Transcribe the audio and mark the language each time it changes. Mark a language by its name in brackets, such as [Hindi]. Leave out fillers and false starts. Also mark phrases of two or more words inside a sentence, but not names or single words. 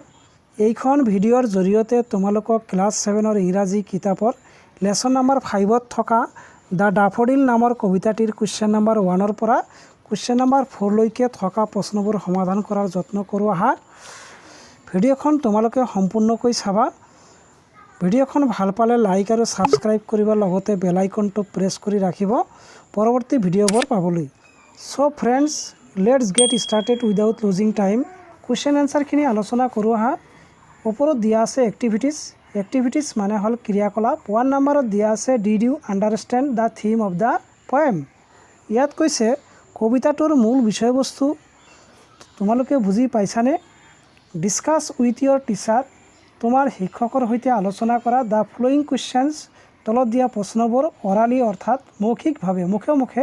[Assamese] এইখন ভিডিঅ'ৰ জৰিয়তে তোমালোকক ক্লাছ 7ৰ ইংৰাজী কিতাপৰ [English] lesson number [Assamese] 5ত থকা দ্য ডাফোডিল নামৰ কবিতাটিৰ [English] question number [Assamese] 1ৰ পৰা [English] question number [Assamese] 4 লৈকে থকা প্ৰশ্নবোৰ সমাধান কৰাৰ যত্ন কৰোঁ আহা। ভিডিঅ'খন তোমালোকে সম্পূৰ্ণকৈ চাবা। ভিডিঅ'খন ভাল পালে লাইক আৰু সাবস্ক্ৰাইব কৰিব, লগতে [English] bell icon [Assamese] প্ৰেছ কৰি ৰাখিব পৰৱৰ্তী ভিডিঅ'বোৰ পাবলৈ। [English] so friends, let's get started without losing time. question answer [Assamese] আলোচনা কৰোঁ আহা। ওপৰত দিয়া আছে এক্টিভিটিজ মানে হ'ল ক্ৰিয়াকলাপ। [English] 1 [Assamese] নম্বৰত দিয়া আছে [English] did you understand the theme of the poem. [Assamese] ইয়াত কৈছে কবিতাটোৰ মূল বিষয়বস্তু তোমালোকে বুজি পাইছানে? [English] discuss with your teacher, [Assamese] তোমাৰ শিক্ষকৰ সৈতে আলোচনা কৰা। [English] the following questions, [Assamese] তলত দিয়া প্ৰশ্নবোৰ অৰালি অৰ্থাৎ মৌখিকভাৱে মুখে মুখে।